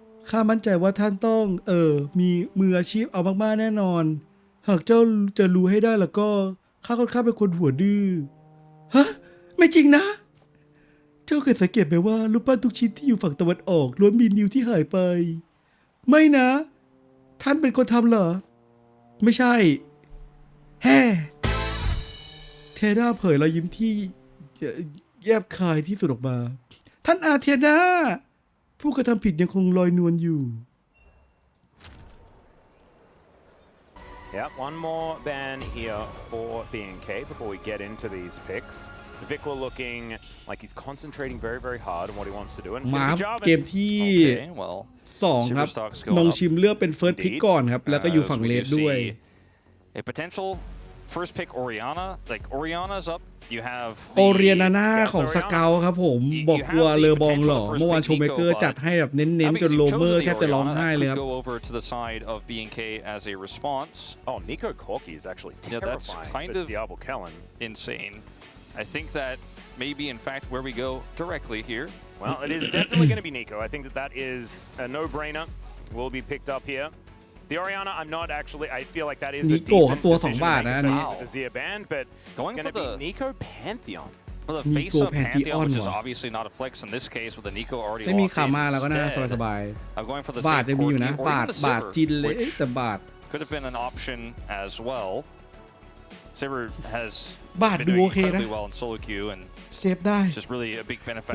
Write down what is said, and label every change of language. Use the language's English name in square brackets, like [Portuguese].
[Thai] ข้ามั่นใจว่าท่านต้องมีมืออาชีพเอามากๆแน่นอนหากเจ้าจะรู้ให้ได้แล้วก็ข้าค่อนข้างเป็นคนหัวดื้อฮะไม่จริงนะเจ้าเคยสังเกตไหมว่ารูปปั้นทุกชิ้นที่อยู่ฝั่งตะวันออกล้วนมีนิ้วที่หายไปไม่นะท่านเป็นคนทำเหรอไม่ใช่แฮ่ เทน่าเผยรอยยิ้มที่แยบคายที่สุดออกมาท่านอาเทียนาผู้กระทำผิดยังคงลอยนวลอยู่ [English] Yeah, one more ban here for BNK before we get into these picks. Vikla looking like he's concentrating very, very hard on what he wants to do. And [Thai] มาเกมที่2ครับนงชิมเลือกเป็นเฟิร์สพิกก่อนครับแล้วก็อยู่ฝั่งเลดด้วย [English] A potential first pick Orianna, like Orianna's up. You have [Thai] โอเรียนาน่าของสเกลครับผมบอกกลัวเลอบองหล่อเมื่อวานโชว์เมเกอร์จัดให้แบบเน้นๆจนโลเมอร์แทบจะร้องไห้เลยครับ [English] Go over to the side of BNK as a response. Oh, Nico Corki is actually terrifying. Yeah, that's kind of Diablo Kellen. Insane. I think that may be in fact where we go directly here. Well, it is definitely going to be Nico. I think that is a no-brainer. Will be picked up here. The Orianna, I'm not actually. I feel like that is a decent decision to make the Zia band, but going it's going to be Nico Pantheon. Well, the face-up Pantheon, which is obviously not a flex in this case, with the Nico already locked in. [Thai] ไม่มีคามาแล้วก็น่าสบาย [English] I'm going for the [Thai] บาทจะมีอยู่นะบาทจินเลยแต่บาท [English] could have been an option as well. Saber has [Thai] บาทดูโอเคนะ [English] well in solo queue and [Thai] เซฟได้ [English] just really a big benefit